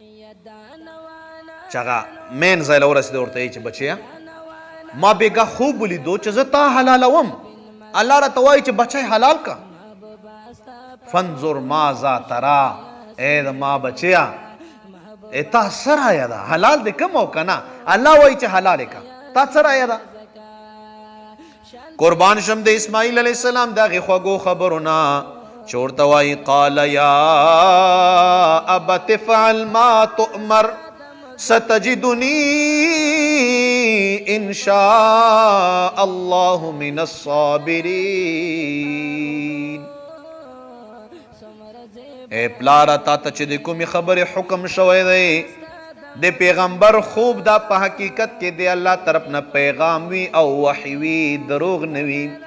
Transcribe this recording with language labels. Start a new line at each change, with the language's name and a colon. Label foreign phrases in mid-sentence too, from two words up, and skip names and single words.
Pashto: چې هغه مین ځای له ورسېده ورته یې چې بچیه ما بېګا خوب ولیدو چې زه تا حلالوم الله راته وایي چې بچی حلال کا
Arabic: فانظر ماذا ترى
Pashto: ای د ما بچیا تا څه رایه ده حلال دې کم او که نه الله وایي چې حلال کا تا څه رایه ده قربان شم د اسماعیل علیه السلام د هغې خوږو خبرو نه چې ورته وایي
Arabic: قال یا ابت افعل ما تؤمر ستجدنی ان شاء الله من الصابرین
Pashto: اے پلارا تا ته چې د کومې خبرې حکم شوی دی د پیغمبر خوب دا په حقیقت کې د الله طرف نه پیغام وي او وحی وي دروغ نه وي